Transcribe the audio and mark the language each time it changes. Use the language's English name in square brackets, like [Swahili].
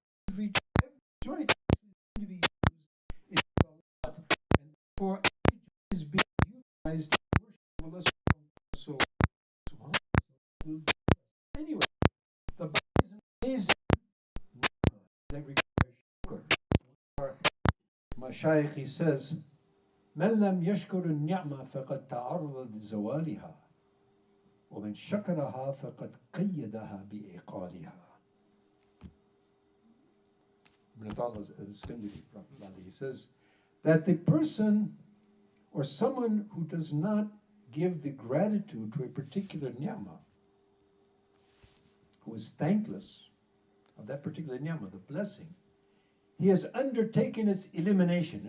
[English] Every joint is going to be used in a lot, and therefore every joint is being utilized to worship Allah. So anyway, the body is an amazing that requires shukr. [Arabic] Mashayikh, [English] he says, [Arabic] من لم يشكر النعمة فقد تعرض لزوالها ومن شكرها فقد قيدها بإيقادها. [English] He says that the person or someone who does not give the gratitude to a particular ni'mah, who is thankless of that particular ni'mah, the blessing, he has undertaken its elimination.